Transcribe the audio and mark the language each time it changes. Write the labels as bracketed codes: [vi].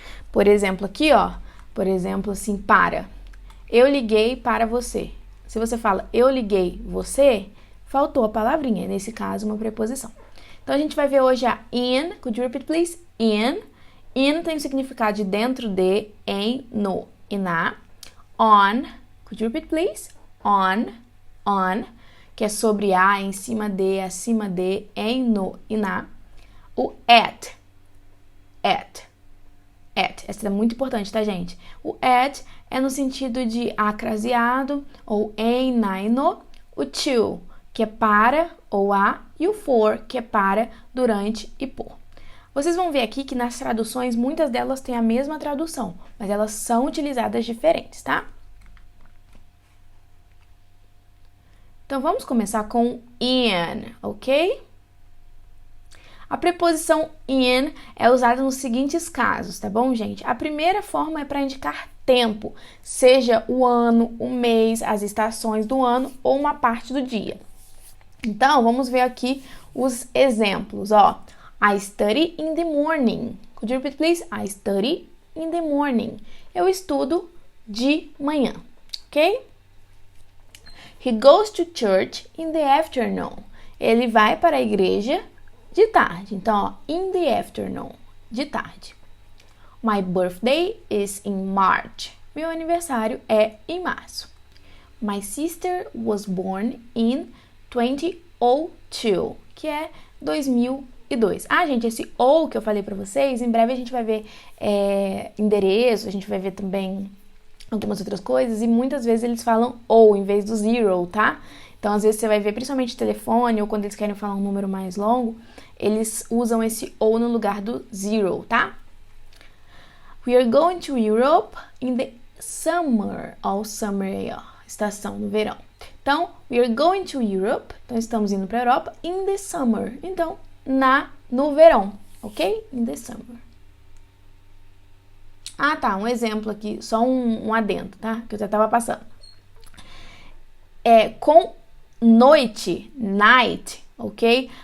[pt] Por exemplo, aqui, ó. Por exemplo, assim, para. Eu liguei para você. Se você fala eu liguei você, faltou a palavrinha. Nesse caso, uma preposição. Então, a gente vai ver hoje a in. [en] Could you repeat, please? [pt] In. In tem o significado de dentro de, em, no e na. [en] On, could you repeat please? [pt] On, que é sobre a, em cima de, acima de, em, no e na. O at. Essa é muito importante, tá, gente? O at é no sentido de acraseado, ou em, na e no. O to, que é para ou a, e o for, que é para, durante e por. Vocês vão ver aqui que nas traduções, muitas delas têm a mesma tradução, mas elas são utilizadas diferentes, tá? Então, vamos começar com in, ok? A preposição in é usada nos seguintes casos, tá bom, gente? A primeira forma é para indicar tempo, seja o ano, o mês, as estações do ano ou uma parte do dia. Então, vamos ver aqui os exemplos, ó. [en] I study in the morning. Could you repeat, please? I study in the morning. [pt] Eu estudo de manhã, ok? [en] He goes to church in the afternoon. [pt] Ele vai para a igreja de tarde. Então, ó, [en] in the afternoon, [pt] de tarde. [en] My birthday is in March. [pt] Meu aniversário é em março. [en] My sister was born in 2002, [pt] que é 2002. Ah, gente, esse ou que eu falei pra vocês, em breve a gente vai ver endereço, a gente vai ver também algumas outras coisas, e muitas vezes eles falam ou em vez do zero, tá? Então, às vezes você vai ver, principalmente telefone, ou quando eles querem falar um número mais longo, eles usam esse ou no lugar do zero, tá? [en] We are going to Europe in the summer. [pt] Ó, summer aí, ó, estação no verão. Então, [en] we are going to Europe. [pt] Então, estamos indo para a Europa [en] in the summer. [pt] Então, no verão, ok? In the summer. Ah, tá, um exemplo aqui, só um adendo, tá? Que eu já tava passando. Com noite, night, ok?